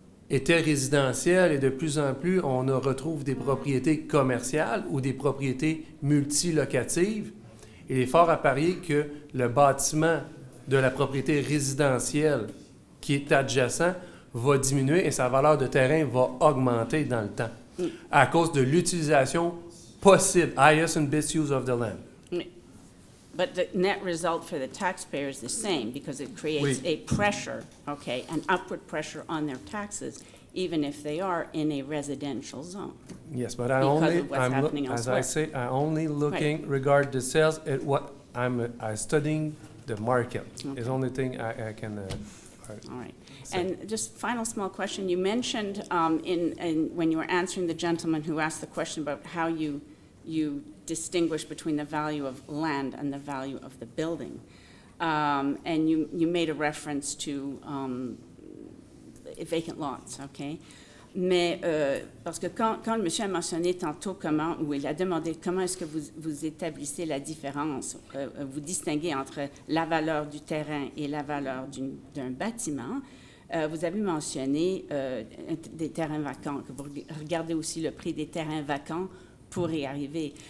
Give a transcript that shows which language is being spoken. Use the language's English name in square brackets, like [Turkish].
[French] était résidentiel et de plus en plus, on retrouve des propriétés commerciales ou des propriétés multilocatives, il est fort à parier que le bâtiment de la propriété résidentielle qui est adjacent va diminuer et sa valeur de terrain va augmenter dans le temps à cause de l'utilisation possible, [English] highest and best use of the land. But the net result for the taxpayer is the same because it creates a pressure, okay, an upward pressure on their taxes, even if they are in a residential zone. Yes, but Because of what's happening as elsewhere. I say, I only looking regard the sales at what I'm studying the market. Okay. Is the only thing I can. All right. And just final small question. You mentioned when you were answering the gentleman who asked the question about how you distinguish between the value of land and the value of the building. And you made a reference to vacant lots, OK? [French] Mais parce que quand le monsieur a mentionné tantôt ou il a demandé comment est-ce que vous établissez la différence, vous distinguez entre la valeur du terrain et la valeur d'un bâtiment, vous avez mentionné des terrains vacants, que vous regardez aussi le prix des terrains vacants pour y arriver.